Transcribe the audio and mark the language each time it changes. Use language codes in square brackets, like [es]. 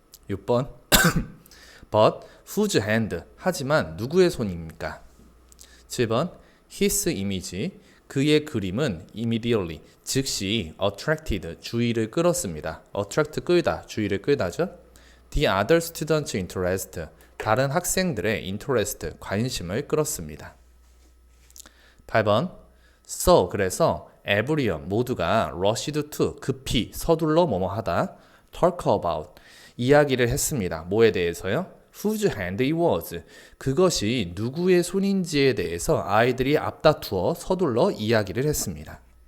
[en] 6번 But whose hand? [ko] 하지만 누구의 손입니까? 7번 [en] His image [ko] 그의 그림은 [en] immediately [ko] 즉시 [en] attracted [ko] 주의를 끌었습니다. attract 끌다 주의를 끌다죠. [en] The other students' interest [ko] 다른 학생들의 [en] interest [ko] 관심을 끌었습니다. 8번 [en] So [ko] 그래서 [en] everyone [ko] 모두가 [en] rushed to [ko] 급히 서둘러 뭐뭐하다 [en] talk about [ko] 이야기를 했습니다. 뭐에 대해서요? [en] whose hand it was [ko] 그것이 누구의 손인지에 대해서 아이들이 앞다투어 서둘러 이야기를 했습니다.